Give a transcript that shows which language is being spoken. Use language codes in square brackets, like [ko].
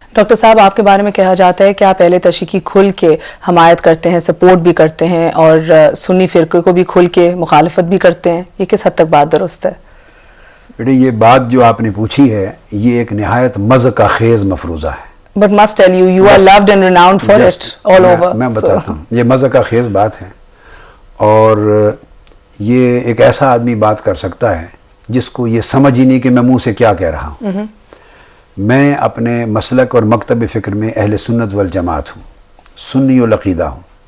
[ur] Doctor صاحب، آپ کے بارے میں کہا جاتا ہے کہ آپ اہل تشیع کی کھل کے حمایت کرتے ہیں، سپورٹ بھی کرتے ہیں اور سنی فرقے کو بھی کھل کے مخالفت بھی کرتے ہیں، یہ کس حد تک بات درست ہے؟ بیٹے، یہ بات جو آپ نے پوچھی ہے یہ ایک نہایت مضحکہ خیز مفروضہ ہے۔ [en] But must tell you, you are loved and renowned for it all over. [ur] میں بتاتا ہوں، یہ مضحکہ خیز بات ہے، اور یہ ایک ایسا آدمی بات کر سکتا ہے جس کو یہ سمجھ ہی نہیں کہ میں منہ سے کیا کہہ رہا ہوں۔ میں اپنے مسلک اور مکتب فکر میں اہل سنت والجماعت ہوں، سنی العقیدہ ہوں،